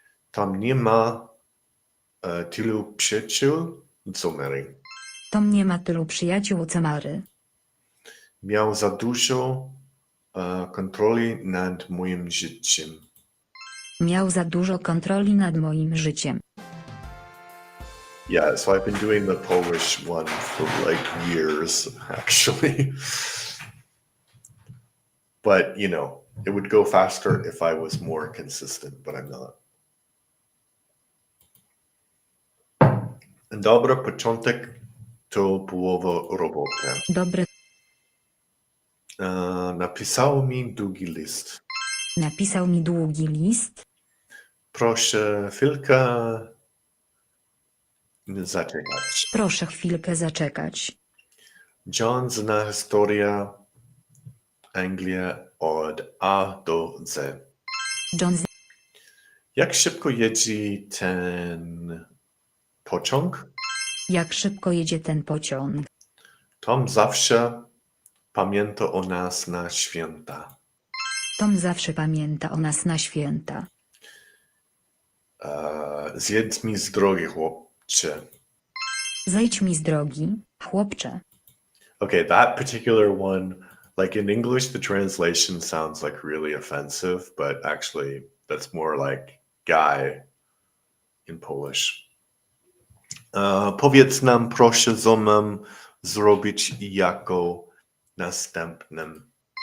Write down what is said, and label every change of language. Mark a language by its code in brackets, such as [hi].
[pl] Tam nie ma tylu przyjaciół, co Mary. Tom nie ma tylu przyjaciół co Mary. Miał za dużo kontroli nad moim życiem. Miał za dużo kontroli nad moim życiem. [en] Yeah, so I've been doing the Polish one for like years, actually. But, you know, it would go faster if I was more consistent, but I'm not. [pl] Dobra, początek to połowa roboty. Dobry. Napisał mi długi list. Napisał mi długi list. Proszę chwilkę zaczekać. Proszę chwilkę zaczekać. John zna historię Anglia od A do Z. John Jak szybko jedzie ten pociąg? Jak szybko jedzie ten pociąg? Tom zawsze pamięta o nas na święta. Tom zawsze pamięta o nas na święta. Zjedz mi z drogi, chłopcze. Zejdź mi z drogi, chłopcze. [en] Okay, that particular one, like in English, the translation sounds like really offensive, but actually that's more like guy in Polish. [pl] Powiedz nam proszę, co mam zrobić jako następnym.